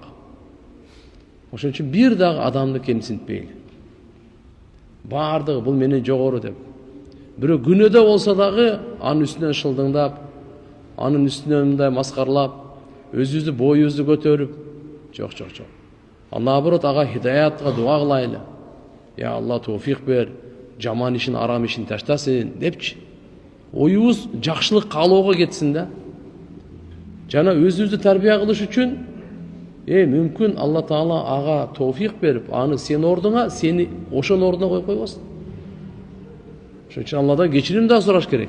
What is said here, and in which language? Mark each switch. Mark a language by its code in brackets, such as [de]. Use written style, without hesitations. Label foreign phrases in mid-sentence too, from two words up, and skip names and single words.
[ky] Ошон үчүн бир дагы адамды кемсинтпейли. Бардыгы бул менен жогору деп. Бирөө күнөөдө болсо дагы анын үстүнөн шылдыңдап, анын үстүнөн мындай маскарлап, өзүбүздү боюбузду көтөрүп, жок. Ал наоборот ага хидаятка дуа кылайлы. [ar] يا الله توفيق [ky] ber, жаман ишин, арам ишин таштасын депчи. Оюбуз жакшылык каалоого кетсин да. Жана өзүбүздү тарбия кылыш үчүн мүмкүн Алла Таала ага тawfiq берип, аны сен ордуңа, сени ошон ордуна коюп койбосун. Ошон үчүн Алладан кечирим да сураш керек.